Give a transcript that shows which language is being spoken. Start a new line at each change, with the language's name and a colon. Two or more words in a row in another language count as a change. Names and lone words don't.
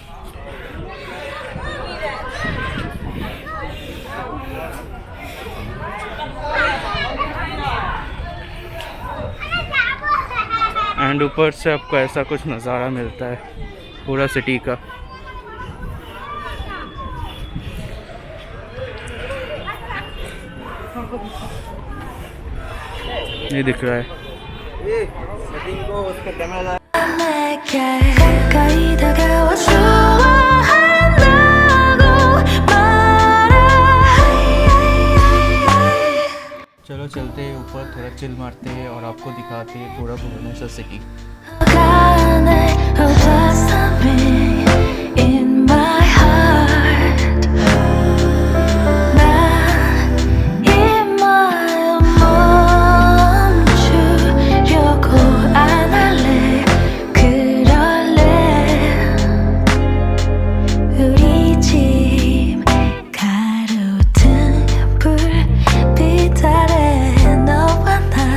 Hindi: एंड ऊपर से आपको ऐसा कुछ नज़ारा मिलता है पूरा सिटी का। ये दिख रहा है।
Korean: 내게 가까이 다가와 좋아한다고 말해
Hindi: चलो चलते हैं ऊपर, थोड़ा चिल मारते हैं और आपको दिखाते हैं पूरा भुवनेश्वर सिटी।
Korean: 가네
English: a blossoming in my heart
Korean: 난이 마음 멈추려고 안 할래 그럴래 우리 집 가로등 불빛 아래 너와 나